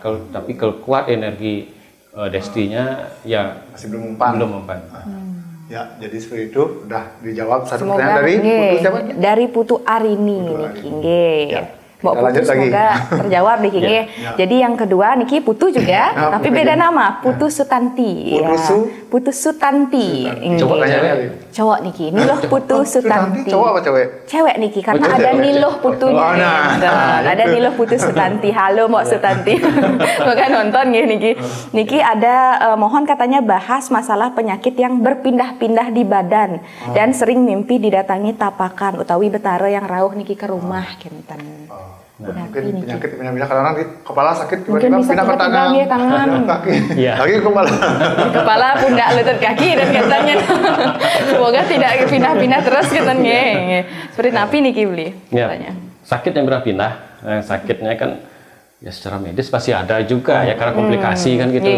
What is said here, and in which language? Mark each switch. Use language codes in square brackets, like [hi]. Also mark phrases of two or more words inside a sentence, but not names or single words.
[id] Tapi kalau kuat energi destinya ya masih belum mempan. Ya, jadi seperti itu udah dijawab satu pertanyaan dari Putu siapa? Dari Putu Arini niki. Mbak Putu semoga terjawab nih King. Jadi yang kedua Niki Putu juga, tapi beda nama, Putu Sutanti. Putu Sutanti. Cowok Niki, Niloh Putu Sutanti. Cowok apa cewek? Cewek Niki, karena ada Niloh Putunya. Ada Niloh Putu Sutanti. Halo Mbak Sutanti. Maka nonton ya Niki. Niki ada mohon katanya bahas masalah penyakit yang berpindah-pindah di badan dan sering mimpi didatangi [ban] tapakan utawi betara [id] yang rawuh Niki ke rumah kinten. Mungkin penyakit kadang-kadang di kepala sakit tiba-tiba pindah ke tangan, kaki, lagi ke kepala. Kepala, pundak, lutut, kaki dan katanya. Semoga tidak pindah-pindah terus katanya. Seperti napi nih Kibli. Sakit yang berpindah, sakitnya kan ya secara medis pasti ada juga ya karena komplikasi kan gitu.